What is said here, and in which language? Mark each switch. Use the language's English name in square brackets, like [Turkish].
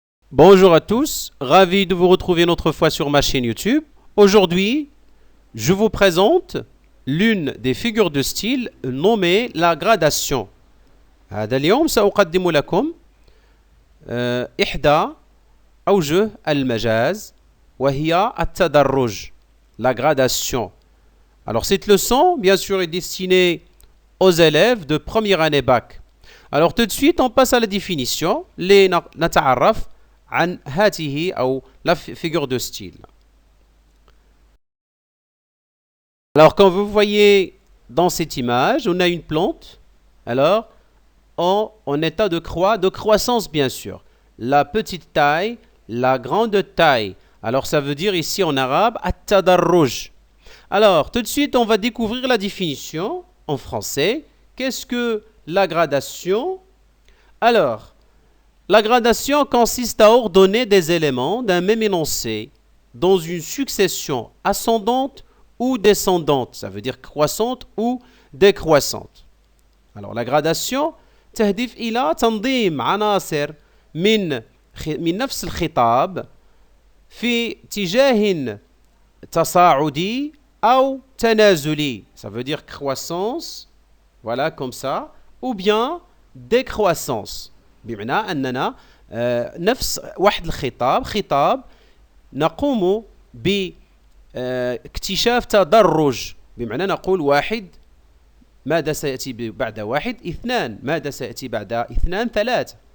[French] Bonjour à tous, ravi de vous retrouver une autre fois sur ma chaîne YouTube. Aujourd'hui, je vous présente l'une des figures de style nommée la gradation. [Arabic] هذا اليوم سأقدم لكم إحدى أوجه المجاز وهي التدرج, [French] la gradation. Alors cette leçon, bien sûr, est destinée aux élèves de première année bac. Alors tout de suite, on passe à la définition. [Arabic] لنتعرف عن هاته أو [French] la figure de style. Alors quand vous voyez dans cette image, on a une plante. Alors en état de croissance bien sûr. La petite taille, la grande taille. Alors ça veut dire ici en arabe at-tadarruj. Alors tout de suite on va découvrir la définition en français. Qu'est-ce que la gradation? Alors la gradation consiste à ordonner des éléments d'un même énoncé dans une succession ascendante ou descendante. Ça veut dire croissante ou décroissante. Alors la gradation [Arabic] تهدف إلى تنظيم عناصر من نفس الخطاب في اتجاه تصاعدي أو تنازلي. [French] Ça veut dire croissance, voilà comme ça, ou bien décroissance. [Arabic] بمعنى أننا نفس واحد الخطاب خطاب نقوم باكتشاف تدرج. بمعنى نقول واحد ماذا سيأتي بعد واحد اثنان ماذا سيأتي بعد اثنان ثلاثة.